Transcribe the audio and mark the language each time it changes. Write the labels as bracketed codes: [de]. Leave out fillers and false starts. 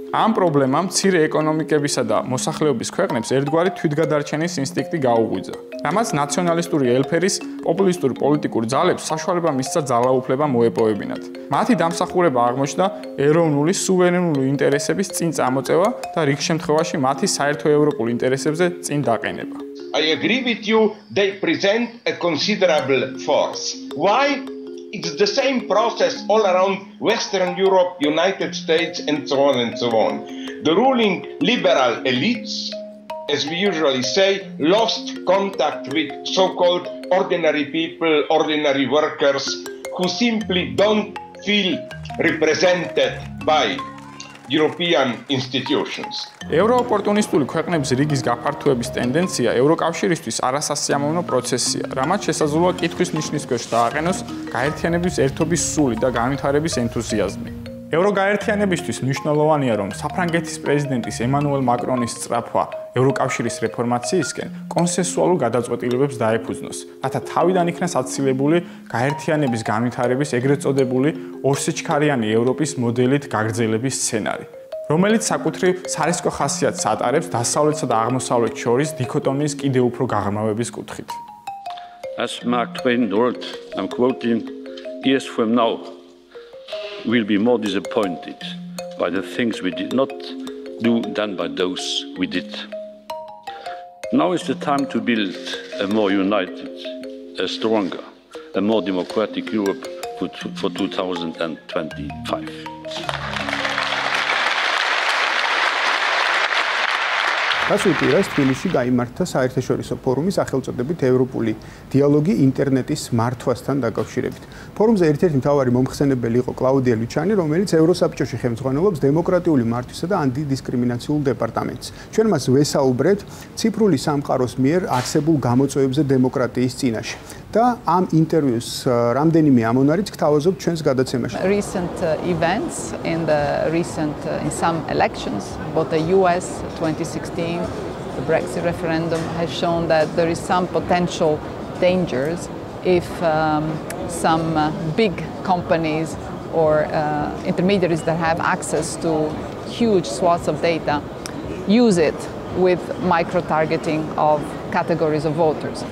[ka] ამ პრობლემამ მცირე ეკონომიკებისა და მოსახლეობის ქვეყნებს ერთგვარი თვითგადარჩენის ინსტინქტი გაუღვიძა. რამაც ნაციონალისტური ელფერის პოპულისტური პოლიტიკური ძალებს საშუალება მისცა ძალაუფლება მოეპოვებინათ. მათი დამსახურება აღმოჩნდა ეროვნული სუვერენული ინტერესების წინ წამოწევა და რიგ შემთხვევაში მათი საერთო ევროპულ ინტერესებზე წინ დაყენება. [en] I agree with you, they present a considerable force. Why? It's the same process all around Western Europe, United States, and so on and so on. The ruling liberal elites, as we usually say, lost contact with so-called ordinary people, ordinary workers, who simply don't feel represented by European institutions. [ka] ევროოპორტუნისტული ქვეყნების რიგის გაფართოების ტენდენცია ევროკავშირისთვის არასასიამოვნო პროცესია, რამაც შესაძლოა კითხვის ნიშნის ქვეშ დააყენოს გაერთიანების ერთობის სული და განვითარების ენთუზიაზმი. ევროგაერთიანებისთვის მნიშვნელოვანია, რომ საფრანგეთის პრეზიდენტის ემანუელ მაკრონის სწრაფვა ევროკავშირის რეფორმაციისკენ კონსენსუალურ გადაწყვეტილებებს დაეფუძნოს, რათა თავიდან იქნას აცილებული გაერთიანების განვითარების ეგრეთ წოდებული ორსიჩქარიანი ევროპის მოდელით გაგრძელების სცენარი, რომელიც საკუთრივ სარისკო ხასიათს ატარებს დასავლეთსა და აღმოსავლეთ შორის დიქოტომიის კიდევ უფრო გაღრმავების კუთხით. [en] As Mark Twain wrote, I'm quoting, years from now, we'll be more disappointed by the things we did not do than by those we did. Now is the time to build a more united, a stronger, a more democratic Europe for 2025. [ka] გასულ კვირას თბილისში გაიმართა საერთაშორისო ფორუმი სახელწოდებით ევროპული დიალოგი ინტერნეტის მართვასთან დაკავშირებით. ფორუმზე ერთ-ერთი მთავარი მომხსენებელი იყო კლაუდია ლუჩანი, რომელიც ევროსაბჭოში ხელმძღვანელობს დემოკრატიული მართვისა და ანტიდისკრიმინაციულ დეპარტამენტს. ჩვენ მას ვესაუბრეთ ციფრული სამყაროს მიერ არსებულ გამოწვევებზე დემოკრატიის წინაშე. და ამ ინტერვიუს რამდენიმე ამონარიც გთავაზობთ ჩვენს გადაცემაში. [en] Recent events in some elections, both the US 2016, the Brexit referendum has shown that there is some potential dangers if some big companies or intermediaries that have access to huge swaths of data use it with micro-targeting of categories of voters.